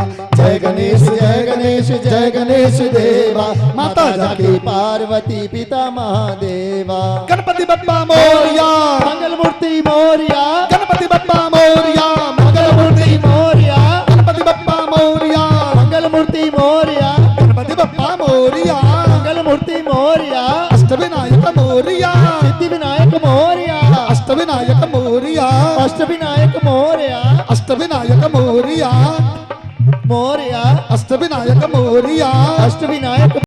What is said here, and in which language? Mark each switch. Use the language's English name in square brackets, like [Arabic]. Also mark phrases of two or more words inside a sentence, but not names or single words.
[Hindi] जय गणेश जय गणेश जय गणेश देवा, माता जाकी पार्वती पिता महादेवा। [Marathi] गणपति बप्पा मोरया, मंगल मूर्ति मोरया, गणपति बप्पा मोरया, मंगल मूर्ति मोरया, गणपति बप्पा मोरया, मंगल मूर्ति मोरया, गणपति बप्पा मोरया, मंगल मूर्ति मोरया, अष्टविनायक मोरया, सिद्धि विनायक मोरया, अष्टविनायक मोरया, अष्टविनायक मोरया, अष्टविनायक मोरया, मोरया, अष्टविनायक मोरया, अष्टविनायक